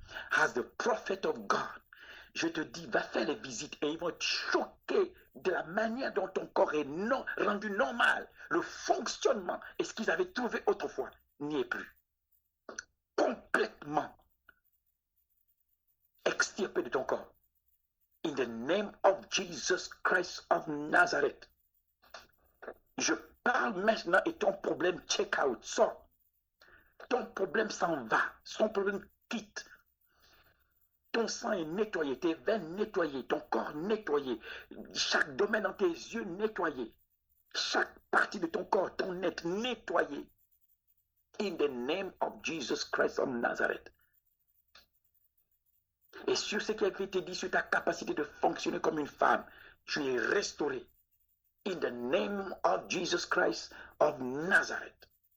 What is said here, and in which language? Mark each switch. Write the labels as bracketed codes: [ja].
[en] As the prophet of God, [fr] je te dis, va faire les visites et ils vont être choqués de la manière dont ton corps est rendu normal. Le fonctionnement et ce qu'ils avaient trouvé autrefois n'y est plus. Complètement extirpé de ton corps. [en] In the name of Jesus Christ of Nazareth. [fr] Je parle maintenant et ton problème [en] check out, [fr] sort. Ton problème s'en va, son problème quitte. Ton sang est nettoyé, tes veines nettoyées, ton corps nettoyé, chaque domaine dans tes yeux nettoyé, chaque partie de ton corps, ton être nettoyé. [en] In the name of Jesus Christ of Nazareth. [fr] Et sur ce qui a été dit sur ta capacité de fonctionner comme une femme, tu es restauré. [en] In the name of Jesus Christ of Nazareth.